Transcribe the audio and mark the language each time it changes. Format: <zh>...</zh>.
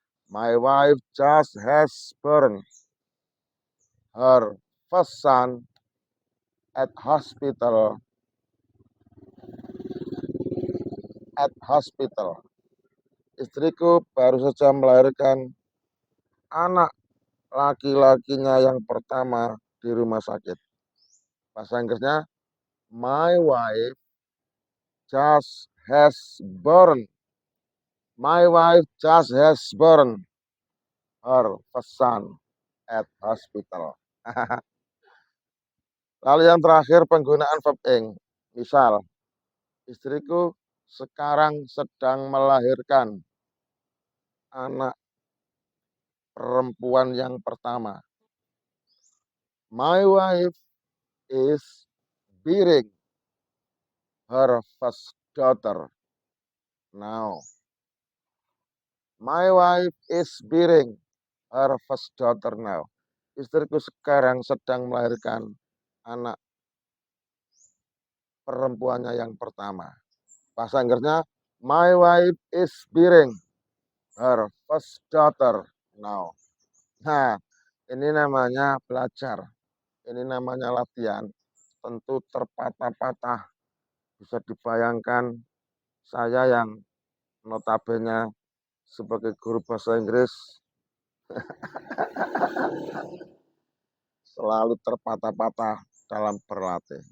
<en>My wife just has born her first son at hospital. At hospital.</en> <id>Istriku baru saja melahirkan anak laki-lakinya yang pertama di rumah sakit. Bahasa Inggrisnya,</id> <en>my wife just has born. My wife just has born her first son at hospital.</en> <id>Lalu yang terakhir penggunaan verb ing. Misal, istriku sekarang sedang melahirkan anak perempuan yang pertama.</id> <en>My wife is bearing her first daughter now. My wife is bearing her first daughter now.</en> <id>Istriku sekarang sedang melahirkan anak perempuannya yang pertama. Bahasa Inggrisnya,</id> <en>my wife is bearing her first daughter now.</en> <id>Nah, ini namanya belajar. Ini namanya latihan. Tentu terpatah-patah. Bisa dibayangkan saya yang notabene sebagai guru bahasa Inggris selalu terpatah-patah dalam berlatih.</id>